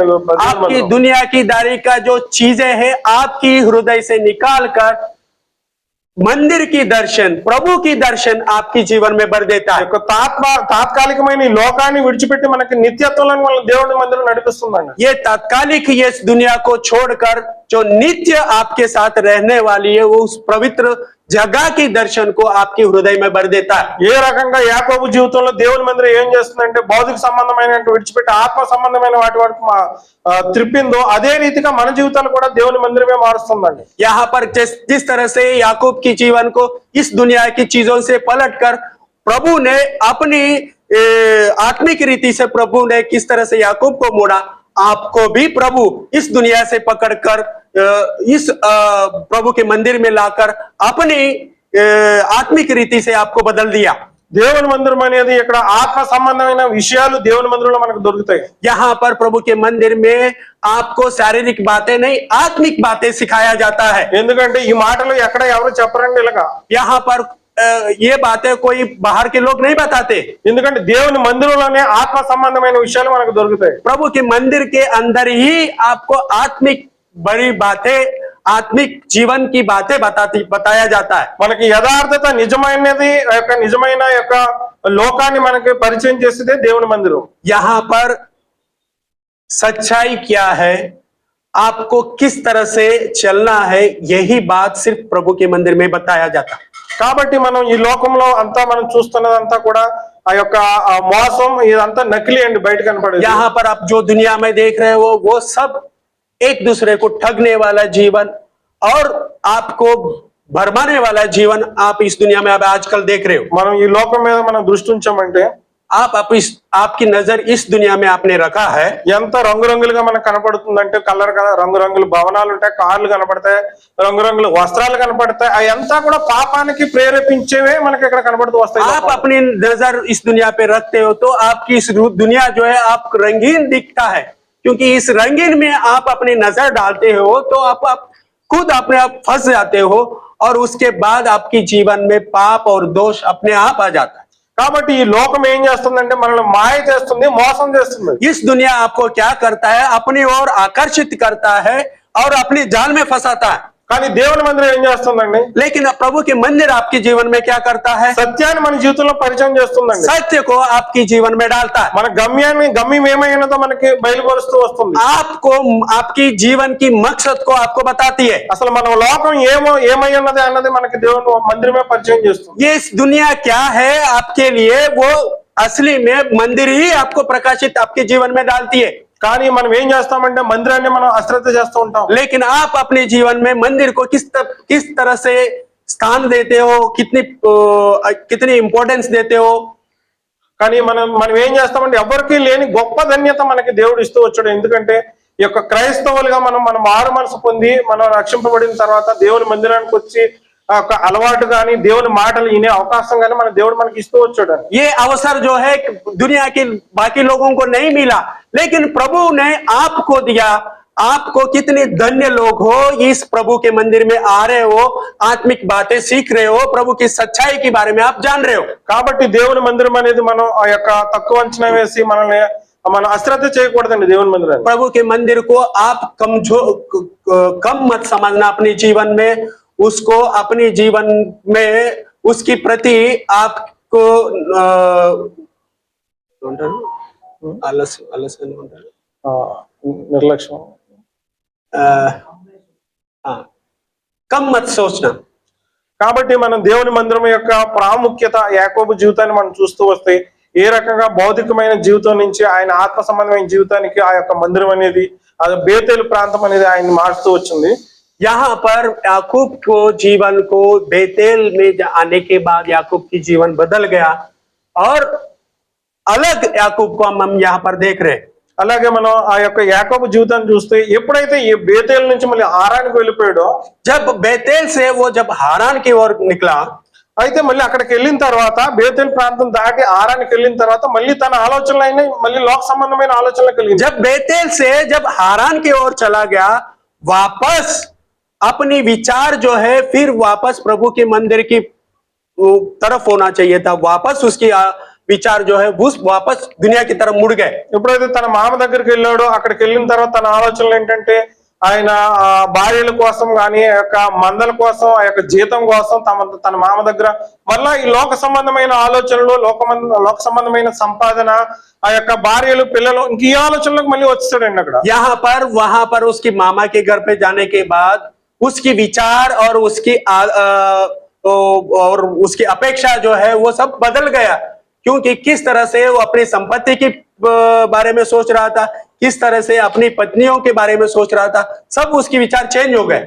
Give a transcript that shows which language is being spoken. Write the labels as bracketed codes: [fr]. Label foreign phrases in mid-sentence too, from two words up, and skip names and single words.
[hi] आपकी दुनियादारी का जो चीजें हैं, आपकी हृदय से निकाल कर मंदिर की दर्शन, प्रभु की दर्शन आपकी जीवन में भर देता है। [te] తాత్కాలికమైన ఈ లోకాన్ని విడిచిపెట్టి మనకి నిత్యత్వంలో మన దేవుని మందిరం నడిపిస్తుందండి. [hi] ये तात्कालिक ये इस दुनिया को छोड़कर जो नित्य आपके साथ रहने वाली है, वो उस पवित्र जगह की दर्शन को आपके हृदय में भर देता है। [te] ఏ రకంగా యాకోబు జీవితంలో దేవుని మందిరం ఏం చేస్తుందంటే భౌతిక సంబంధమైన విడిచిపెట్టి ఆత్మ సంబంధమైన వాటి వరకు త్రిప్పిందో, అదే రీతిగా మన జీవితాలు కూడా దేవుని మందిరమే మారుస్తుందండి. [hi] यहाँ पर जिस तरह से याकूब की जीवन को इस दुनिया की चीजों से पलटकर प्रभु ने अपनी आत्मिक रीति से प्रभु ने किस तरह से याकूब को मोड़ा, आपको भी प्रभु इस दुनिया से पकड़कर इस प्रभु के मंदिर में लाकर अपनी आत्मिक रीति से आपको बदल दिया। [te] దేవుని మందిరం అనేది ఇక్కడ ఆత్మ సంబంధమైన విషయాలు దేవుని మందిరంలో మనకు దొరుకుతాయి. [hi] यहाँ पर प्रभु के मंदिर में आपको शारीरिक बातें नहीं, आत्मिक बातें सिखाया जाता है। [te] ఎందుకంటే ఈ మాటలు ఎక్కడ ఎవరు చెప్పరండి ఇలాగా. [hi] यहाँ पर ये बातें कोई बाहर के लोग नहीं बताते, [te] ఎందుకంటే దేవుని మందిరంలోనే ఆత్మ సంబంధమైన విషయాలు మనకు దొరుకుతాయి. [hi] प्रभु के मंदिर के अंदर ही आपको आत्मिक बड़ी बातें, आत्मिक जीवन की बातें बताया जाता है। [te] మనకి యథార్థత నిజమైనది నిజమైన యొక్క లోకాన్ని మనకి పరిచయం చేసేదే దేవుని మందిరం. [hi] यहाँ पर सच्चाई क्या है, आपको किस तरह से चलना है, यही बात सिर्फ प्रभु के मंदिर में बताया जाता है। [te] కాబట్టి మనం ఈ లోకంలో అంతా మనం చూస్తున్నదంతా కూడా ఆ యొక్క మోసం, ఇదంతా నకిలీ అండి, బయట కనపడేది. [hi] यहाँ पर आप जो दुनिया में देख रहे हो वो सब एक दूसरे को ठगने वाला जीवन और आपको भरमाने वाला जीवन आप इस दुनिया में अब आजकल देख रहे हो। [te] మనం ఈ లోకం మీద మనం దృష్టి ఉంచామంటే [hi] आपकी नजर इस दुनिया में आपने रखा है, [te] ఎంత రంగురంగులుగా మనకు కనపడుతుందంటే రంగురంగుల భవనాలు ఉంటాయి, కార్లు కనపడతాయి, రంగురంగుల వస్త్రాలు కనపడతాయి, అవంతా కూడా పాపానికి ప్రేరేపించేవే మనకి ఇక్కడ కనపడుతూ వస్తాయి. [hi] आप अपनी नजर इस दुनिया पे रखते हो तो आपकी इस दुनिया जो है आप रंगीन दिखता है, क्योंकि इस रंगीन में आप अपनी नजर डालते हो तो आप खुद अपने आप फंस जाते हो और उसके बाद आपकी जीवन में पाप और दोष अपने आप आ जाता है। [te] కాబట్టి ఈ లోకం ఏం చేస్తుందంటే మనల్ని మాయ చేస్తుంది, మోసం చేస్తుంది. [hi] इस दुनिया आपको क्या करता है, अपनी ओर आकर्षित करता है और अपनी जाल में फंसाता है. [te] కానీ దేవుని మందిరం ఏం చేస్తుందండి? [hi] लेकिन प्रभु के मंदिर आपके जीवन में क्या करता है? [te] సత్యాన్ని మన జీవితంలో పరిచయం చేస్తుందండి. [hi] सत्य को आपके जीवन में डालता है, [te] మన గమ్యం ఏమైనదో మనకి బయలుపరుస్తూ వస్తుంది. [hi] आपको आपकी जीवन की मकसद को आपको बताती है. [te] అసలు మన లోకం ఏమై ఉన్నది అన్నది మనకి దేవుని మందిరమే పరిచయం చేస్తుంది. [hi] ये इस दुनिया क्या है आपके लिए, वो असली में मंदिर ही आपको प्रकाशित आपके जीवन में डालती है. [te] కానీ మనం ఏం చేస్తామంటే మందిరాన్ని మనం అశ్రద్ధ చేస్తూ ఉంటాం. [hi] लेकिन आप अपने जीवन में मंदिर को किस तरह से स्थान देते हो, कितनी इंपॉर्टेंस देते हो. [te] కానీ మనం ఏం చేస్తామంటే ఎవరికి లేని గొప్ప ధన్యత మనకి దేవుడు ఇస్తూ వచ్చాడు. ఎందుకంటే ఈ యొక్క క్రైస్తవులుగా మనం మారు మనసు పొంది మనం రక్షింపబడిన తర్వాత దేవుని మందిరానికి వచ్చి ఒక అలవాటు గాని దేవుని మాటలు వినే అవకాశం గాని మన దేవుడు మనకి ఇస్తూ వచ్చాడు. [hi] ये अवसर जो है दुनिया के बाकी लोगों को नहीं मिला, लेकिन प्रभु ने आपको दिया. आपको कितने धन्य लोग हो, इस प्रभु के मंदिर में आ रहे हो, आत्मिक बातें सीख रहे हो, प्रभु की सच्चाई के बारे में आप जान रहे हो. [te] కాబట్టి దేవుని మందిరం అనేది మనం ఆ యొక్క తక్కువ అంచనా వేసి మనం అశ్రద్ధ చేయకూడదండి. దేవుని మందిరాన్ని, [hi] प्रभु के मंदिर को आप कम मत समझना अपने जीवन में. उसको अपने जीवन में उसकी प्रति आपको [te] నిర్లక్ష్యం [hi] कम मत सोचना. [te] కాబట్టి మనం దేవుని మందిరం యొక్క ప్రాముఖ్యత యాకోబు జీవితాన్ని మనం చూస్తూ వస్తే ఏ రకంగా భౌతికమైన జీవితం నుంచి ఆయన ఆత్మ సంబంధమైన జీవితానికి ఆ యొక్క మందిరం అనేది అది బేతేలు ప్రాంతం అనేది ఆయన మారుస్తూ వచ్చింది. [hi] यहाँ पर याकूब को जीवन को बेतेल में आने के बाद याकूब की जीवन बदल गया और अलग याकूब को हम यहाँ पर देख रहे हैं. [te] అలాగే మనం ఆ యొక్క యాకోబు జీవితాన్ని చూస్తే ఎప్పుడైతే ఈ బేతేల్ నుంచి మళ్ళీ హారానికి వెళ్ళిపోయాడో, [hi] जब बेतेल से वो जब हारान की ओर निकला, [te] అయితే మళ్ళీ అక్కడికి వెళ్ళిన తర్వాత బేతేల్ ప్రాంతం దాటి హారానికి వెళ్ళిన తర్వాత మళ్ళీ తన ఆలోచనలు అయినాయి, మళ్ళీ లోక సంబంధమైన ఆలోచనలు కలిగింది. [hi] जब बेतेल से जब हारान की ओर चला गया, वापस अपनी विचार जो है फिर वापस प्रभु के मंदिर की तरफ होना चाहिए था. वापस उसकी विचार जो है वापस दुनिया की तरफ मुड़ गए. [te] ఎప్పుడైతే తన మామ దగ్గరికి వెళ్ళాడో అక్కడికి వెళ్ళిన తర్వాత తన ఆలోచనలు ఏంటంటే ఆయన భార్యల కోసం కానీ ఆ యొక్క మందల కోసం ఆ యొక్క జీతం కోసం తన మామ దగ్గర మళ్ళా ఈ లోక సంబంధమైన ఆలోచనలు లోక సంబంధమైన సంపాదన ఆ యొక్క భార్యలు పిల్లలు ఇంక ఈ ఆలోచనలకు మళ్ళీ వచ్చాడండి. అక్కడ [hi] यहाँ पर वहां पर उसकी मामा के घर पे जाने के बाद उसकी विचार और उसकी अपेक्षा जो है वो सब बदल गया. क्योंकि किस तरह से वो अपनी संपत्ति के बारे में सोच रहा था, किस तरह से अपनी पत्नियों के बारे में सोच रहा था, सब उसकी विचार चेंज हो गए.